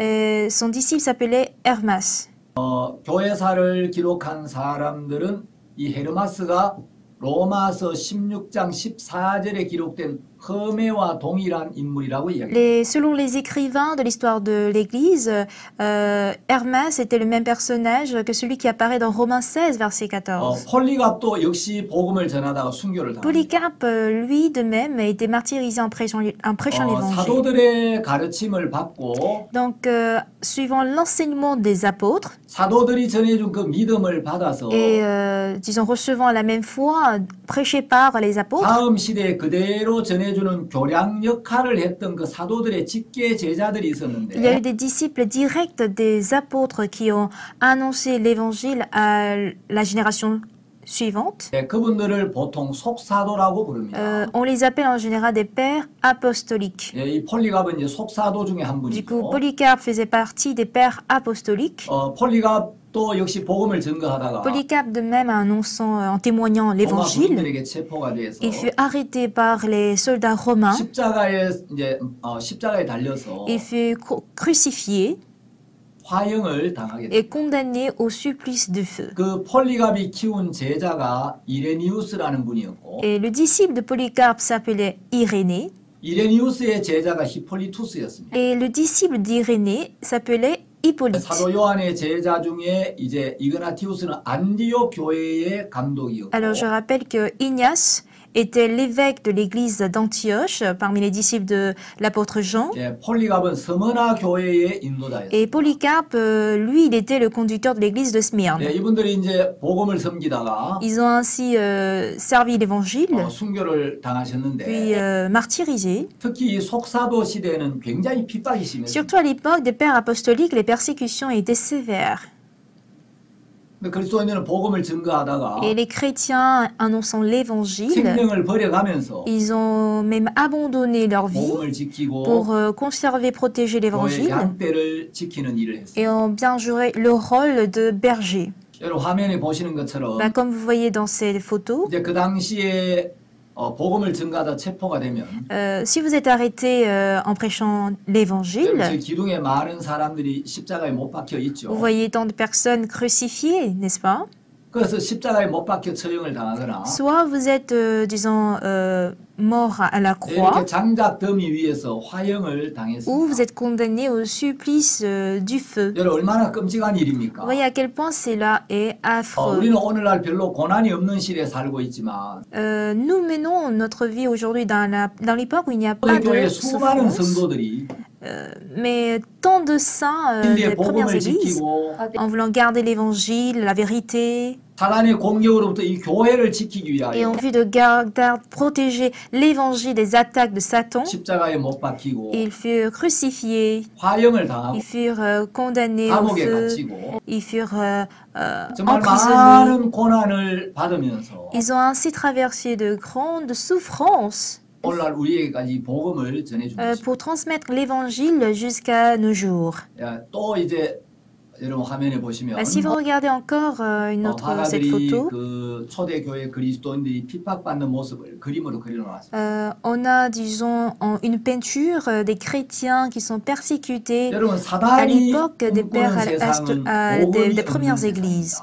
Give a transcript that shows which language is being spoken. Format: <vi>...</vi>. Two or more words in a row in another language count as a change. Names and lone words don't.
<fr>Et son disciple s'appelait Hermas.</fr> <ko>교회사를 기록한 사람들은 이 헤르마스가 로마서 16장 14절에 기록된 허메와 동일한 인물이라고 이야기합니다.</ko> <fr>Selon les écrivains de l'histoire de l'Église, Hermas était le même personnage que celui qui apparaît dans Romains 16, verset 14.</fr> <ko>폴리갑도 역시 복음을 전하다가 순교를 당합니다.</ko> <fr>Polycarpe, lui, de même, a été martyrisé en prêchant l'évangile.</fr> <ko>사도들의 가르침을 받고</ko> <fr>Donc, suivant l'enseignement des apôtres</fr> <ko>사도들이 전해준 그 믿음을 받아서</ko> <fr>et, disons, recevant la même foi prêchée par les apôtres,</fr> <ko>다음 시대에 그대로 전해주는 교량 역할을 했던 그 사도들의 직계 제자들이</ko> <fr>il y a eu</fr> <ko>있었는데</ko> <fr>des disciples directs des apôtres qui ont annoncé l'évangile à la génération suivante.</fr> <ko>그분들을 보통 속사도라고 부릅니다.</ko> <fr>On les appelle en général des pères apostoliques.</fr> <ko>이 폴리갑은 이제 속사도 중에 한</ko> <fr>Du coup,</fr> <ko>분이고</ko> <fr>Polycarpe faisait partie des pères apostoliques.</fr> <ko>폴리갑도 역시 복음을 증거하다가</ko> <fr>Polycarpe de même annonçant, en témoignant</fr> <ko>로마</ko> <fr>l'évangile,</fr> <ko>군인들에게 체포가 돼서</ko> <fr>il fut arrêté par les soldats romains,</fr> <ko>십자가에 달려서</ko> <fr>il fut crucifié</fr> <ko>화형을 당하게</ko> <fr>et</fr> <ko>됩니다.</ko> <fr>condamné au supplice du feu.</fr> <ko>그 폴리갑이 키운 제자가 이레니우스라는 분이었고</ko> <fr>Et le disciple de Polycarpe s'appelait Irénée,</fr> <ko>이레니우스의 제자가 히폴리투스였습니다.</ko> <fr>et le disciple d'Irénée s'appelait Hippolyte.</fr> <ko>사도 요한의 제자 중에 이제 이그나티우스는 안디옥 교회의 감독이었고</ko> <fr>Alors je rappelle que Ignace était l'évêque de l'église d'Antioche parmi les disciples de l'apôtre Jean.</fr> <ko>폴리갑은 스무나 교회의 인도자였습니다.</ko> <fr>Et Polycarpe, lui, il était le conducteur de l'église de Smyrne.</fr> <ko>이분들이 이제 복음을 섬기다가</ko> <fr>Ils ont ainsi servi l'évangile,</fr> <ko>순교를 당하셨는데</ko> <fr>puis martyrisés.</fr> <ko>특히 이 속사도 시대에는 굉장히 핍박이 심했습니다.</ko> <fr>Surtout à l'époque des pères apostoliques, les persécutions étaient sévères.</fr> <ko>그리스도인들은 복음을 증거하다가</ko> <fr>Et les chrétiens annonçant l'évangile,</fr> <ko>생명을 버려가면서</ko> <fr>ils ont même abandonné leur vie</fr> <ko>복음을 지키고</ko> <fr>pour conserver, protéger</fr> <ko>교회</ko> <fr>l'évangile</fr> <ko>양떼를 지키는 일을</ko> <fr>et</fr> <ko>했습니다.</ko> <fr>ont bien joué le rôle de berger.</fr> <ko>여러분 화면에 보시는 것처럼</ko> <fr>Comme vous voyez dans ces photos,</fr> <ko>이제 그 당시에 복음을 증거하다 체포가 되면</ko> <fr>si vous êtes arrêté en prêchant l'évangile,</fr> <ko>저 기둥에 많은 사람들이 십자가에 못 박혀 있죠.</ko> <fr>vous voyez tant de personnes crucifiées, n'est-ce pas?</fr> <ko>그래서 십자가에 못 박혀 처형을 당하거나</ko> <fr>Soit vous êtes, disons, mort à la croix,</fr> <ko>이렇게 장작 더미 위에서 화형을</ko> <fr>ou</fr> <ko>당했습니다.</ko> <fr>vous êtes condamné au supplice du feu.</fr> <ko>여러분 얼마나 끔찍한 일입니까?</ko> <fr>Vous voyez à quel point cela est affreux.</fr> <ko>우리는 오늘날 별로 고난이 없는 시대에 살고 있지만</ko> <fr>Nous menons notre vie aujourd'hui dans l'époque où il n'y a pas</fr> <ko>우리</ko> <fr>de</fr> <ko>교회 수많은</ko> <fr>souffrance,</fr> <ko>성도들이</ko> <fr>mais tant de saints</fr> <ko>진리의</ko> <fr>des premières</fr> <ko>복음을</ko> <fr>églises,</fr> <ko>지키고</ko> <fr>en voulant garder l'évangile, la vérité,</fr> <ko>사단의 공격으로부터 이 교회를 지키기</ko> <fr>et en</fr> <ko>위하여</ko> <fr>vue de protéger l'évangile des attaques de Satan,</fr> <ko>십자가에 못 박히고</ko> <fr>ils furent crucifiés,</fr> <ko>화형을 당하고</ko> <fr>ils furent condamnés au</fr> <ko>감옥에</ko> <fr>feu,</fr> <ko>갇히고</ko> <fr>ils furent</fr> <ko>정말</ko> <fr>emprisonnés.</fr> <ko>많은 고난을 받으면서</ko> <fr>Ils ont ainsi traversé de grandes souffrances</fr> <ko>오늘날 우리에게까지 복음을 전해주고 있습니다.</ko> <fr>pour transmettre l'évangile jusqu'à nos jours.</fr> <ko>또 이제</ko> <fr>Si vous regardez encore cette photo, on a, disons, une peinture des chrétiens qui sont persécutés à l'époque des premières églises.</fr>